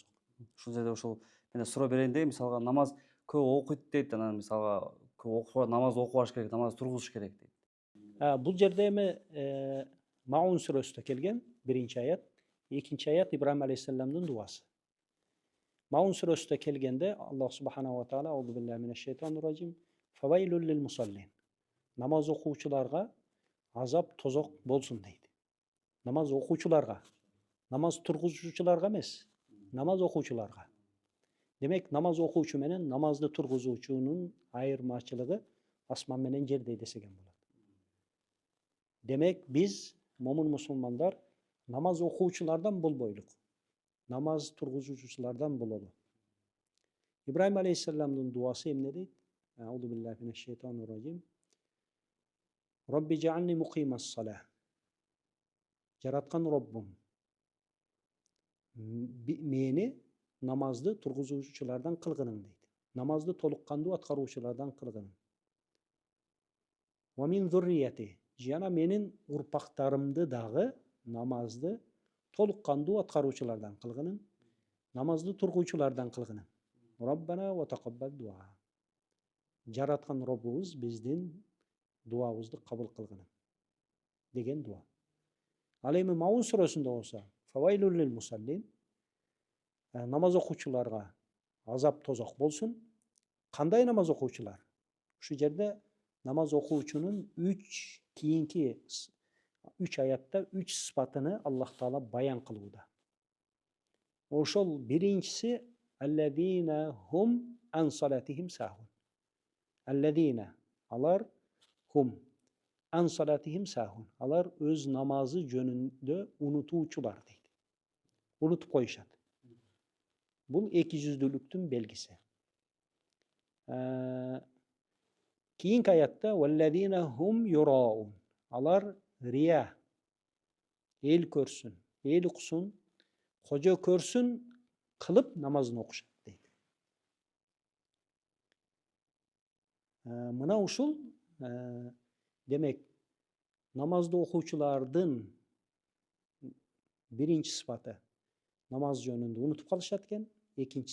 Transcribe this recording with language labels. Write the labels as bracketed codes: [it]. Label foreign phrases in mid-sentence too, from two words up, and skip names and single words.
[ky] Ушул жерде ушул мен суроо берейин дейм, мисалга намаз көп окуйт дейт, анан мисалга көп намаз окубаш керек, намаз тургузуш керек дейт. Бул жерде эми Маун сүрөсүндө келген биринчи аят, экинчи аят Ибрахим алейхиссаламдын дуасы. Маун сүрөсүндө келгенде [ar] الله سبحانه وتعالى أعوذ بالله من الشيطان الرجيم فويل للمصلين. [ky] Намаз окуучуларга азап тозок болсун дейт. Намаз окуучуларга, намаз тургузуучуларга эмес, намаз окуучуларга. Демек, намаз окуучу менен намазды тургузуучунун айырмачылыгы асман менен жердей десеген болот. Демек, биз момун мусулмандар намаз окуучулардан болбойлук. Намаз тургузуучулардан бололу. Ибрахим алейхиссаламдын дуасы эмне дейт? [ar] أعوذ بالله من الشيطان الرجيم. رب اجعلني مقيم الصلاة. [ky] Жараткан Роббум, мени намазды тургузуучулардан кылгының дейт. Намазды толук кандуу аткаруучулардан кылгының. [ar] ومن ذريتي. [ky] Жана менин урпактарымды дагы намазды толук кандуу аткаруучулардан кылгының. Намазды тургуучулардан кылгының. [ar] ربنا وتقبل دعاء. [ky] Жараткан Роббубуз биздин дуабызды кабыл кылгының деген дуа. Ал эми Маун сүрөсүндө болсо, [ar] فويل للمصلين, [ky] намаз окуучуларга азап тозок болсун. Кандай намаз окуучулар? Ушу жерде намаз окуучунун 3 аятта 3 сыпатыны Аллах Таала баян кылууда. Ошол биринчиси [ar] الذين هم عن صلاتهم ساهون. الذين، алар هم عن صلاتهم ساهون. [ky] Алар өз намазы жөнүндө унутуучулар дейт. Унутуп коюшат. Бул эки жүздүүлүктүн белгиси. Кийинки аятта [ar] والذين هم يراءون. [ky] Алар рия, эл көрсүн, эл уксун, кожо көрсүн кылып намазын окушат дейт. Мына ушул демек намазды окуучулардын биринчи сыпаты намаз жөнүндө унутуп калышат экен.